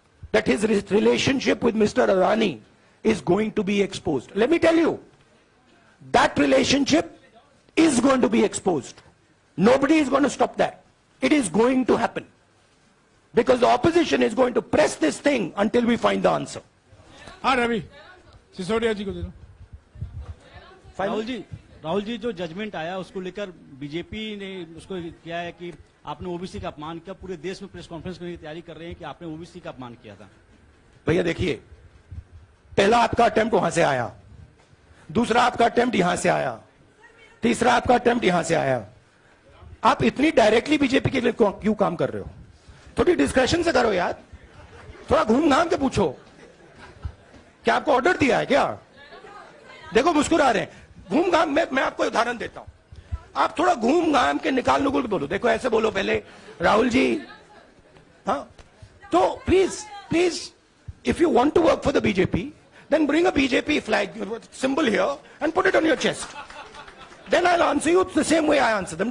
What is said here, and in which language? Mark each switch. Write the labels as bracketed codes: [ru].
[en] That his relationship with Mr. Adani is going to be exposed. Let me tell you, that relationship is going to be exposed. Nobody is going to stop that. It is going to happen. Because the opposition is going to press this thing until we find the answer. [hi] हाँ रवि, सिसोदिया जी को दे दो। राहुल जी, राहुल जी, जो judgement आया उसको लेकर BJP ने उसको किया है कि आपने ओबीसी का अपमान किया। पूरे देश में प्रेस कॉन्फ्रेंस करने की तैयारी कर रहे हैं कि आपने ओबीसी का अपमान किया था। भैया देखिए, पहला आपका अटेम्प्ट वहां से आया, दूसरा आपका अटेम्प्ट यहां से आया, तीसरा आपका अटेम्प्ट यहां से आया। आप इतनी डायरेक्टली बीजेपी के लिए क्यों काम कर रहे हो? थोड़ी डिस्कशन से करो यार, थोड़ा घूम घाम के पूछो। क्या आपको ऑर्डर दिया है क्या? देखो मुस्कुरा रहे हैं। घूम घाम मैं आपको उदाहरण देता हूं, आप थोड़ा घूम घाम के निकाल नुकुल के बोलो। देखो ऐसे बोलो पहले, राहुल जी, हाँ तो please [en] if you want to work for the BJP, then bring a BJP flag symbol here and put it on your chest. Then I'll answer you the same way I answer them.